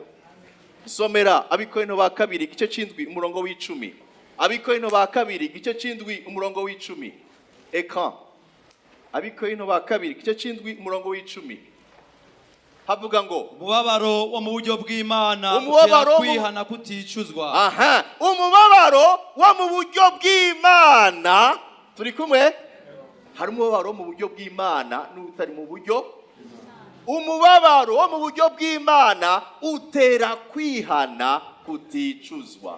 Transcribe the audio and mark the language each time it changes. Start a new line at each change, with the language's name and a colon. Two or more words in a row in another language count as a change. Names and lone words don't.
Rundi: Somera Abikorino ba kabiri igice c'indwi umurongo w'icumi. Abikorino ba kabiri igice c'indwi umurongo w'icumi. Eka Abikorino ba kabiri igice c'indwi umurongo w'icumi. Havuga ngo umubabaro wo mu buryo bw'Imana umubabaro kwihana kuticuzwa. Umubabaro wo mu buryo bw'Imana. Turi kumwe? Hari umubabaro mu buryo bw'Imana n'utari mu buryo. Umubabaro wo mu buryo bw'Imana utera kwihana kuticuzwa.